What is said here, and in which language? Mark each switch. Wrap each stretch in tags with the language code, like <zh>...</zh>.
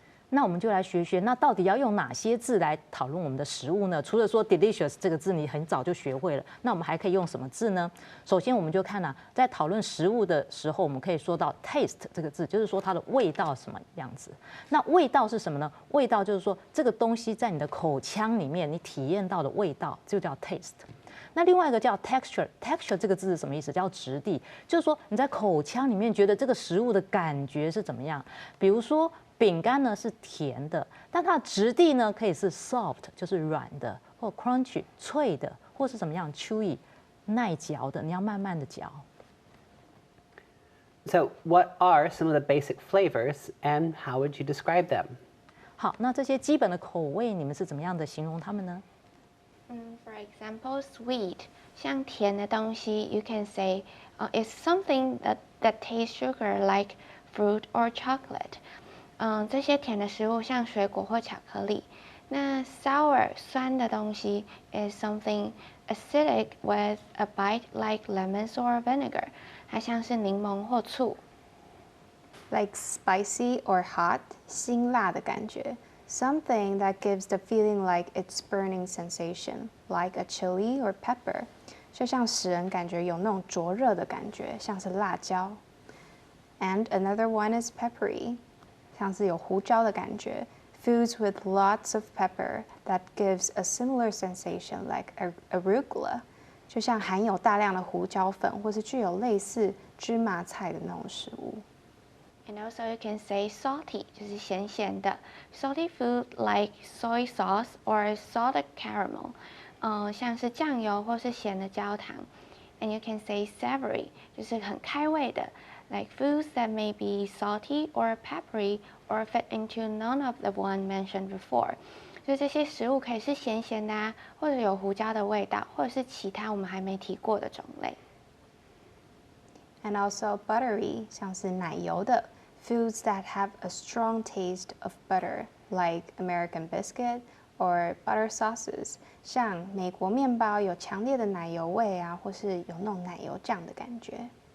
<zh>那我们就来学学，那到底要用哪些字来讨论我们的食物呢？除了说 delicious 这个字你很早就学会了，那我们还可以用什么字呢？首先我们就看在讨论食物的时候，我们可以说到 taste 这个字，就是说它的味道什么样子。那味道是什么呢？味道就是说这个东西在你的口腔里面你体验到的味道，就叫 taste。那另外一个叫 texture 这个字是什么意思？叫质地，就是说你在口腔里面觉得这个食物的感觉是怎么样。比如说饼干呢是甜的，但它的质地呢可以是 soft， 就是软的，或 crunchy 脆的，或是怎么样 chewy 耐嚼的，你要慢慢的嚼。</zh> <en>So, what are some of the basic flavors, and how would you describe them?</en> <zh>好，那这些基本的口味，你们是怎么样的形容它们呢？</zh> <en>For example, sweet,</en> <zh>像甜的东西</zh> <en>you can say it's something that tastes sugar like fruit or chocolate.</en> <zh>这些甜的食物像水果或巧克力。那</zh> <en>sour</en> <zh>酸的东西</zh> <en>is something acidic with a bite like lemons or vinegar.</en> <zh>它像是柠檬或醋。</zh> <en>Like spicy or hot,</en> <zh>辛辣的感觉。</zh> <en>Something that gives the feeling like it's burning sensation, like a chili or pepper.</en> <zh>就像使人感觉有那种灼热的感觉，像是辣椒。</zh> <en>And another one is peppery.</en> <zh>像是有胡椒的感觉 ，</zh> <en>foods with lots of pepper that gives a similar sensation like arugula，</en> <zh>就像含有大量的胡椒粉或是具有类似芝麻菜的那种食物。</zh> <en>And also you can say salty，</en> <zh>就是咸咸的</zh> <en>，salty food like soy sauce or salted caramel。</en> <zh>像是酱油或是咸的焦糖。</zh> <en>And you can say savory，</en> <zh>就是很开胃的</zh> <en>，like foods that may be salty or peppery or fit into none of the one mentioned before。</en> <zh>所以这些食物可以是咸咸的啊，或者有胡椒的味道，或者是其他我们还没提过的种类。</zh> <en>And also buttery，</en> <zh>像是奶油的</zh> <en>foods that have a strong taste of butter, like American biscuit or butter sauces，</en> <zh>像美国面包有强烈的奶油味啊，或是有那种奶油酱的感觉。</zh>